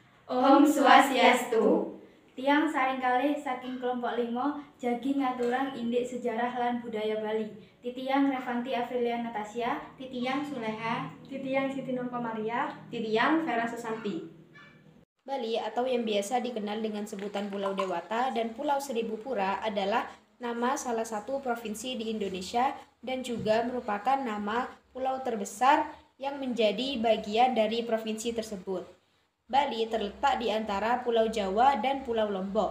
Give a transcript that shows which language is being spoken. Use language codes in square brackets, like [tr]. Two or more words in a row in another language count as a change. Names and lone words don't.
[ban] Om Swastiastu. Tiang saring kalih saking kelompok 5 jagi ngaturang indik sejarah lan budaya Bali. Titiang Revanti Aprilia Natasha, Titiang Suleha, Titiang Siti Nurko Maria, Titiang Vera Susanti. [id] Bali atau yang biasa dikenal dengan sebutan Pulau Dewata dan Pulau Seribu Pura adalah nama salah satu provinsi di Indonesia dan juga merupakan nama pulau terbesar yang menjadi bagian dari provinsi tersebut. Bali terletak di antara Pulau Jawa dan Pulau Lombok.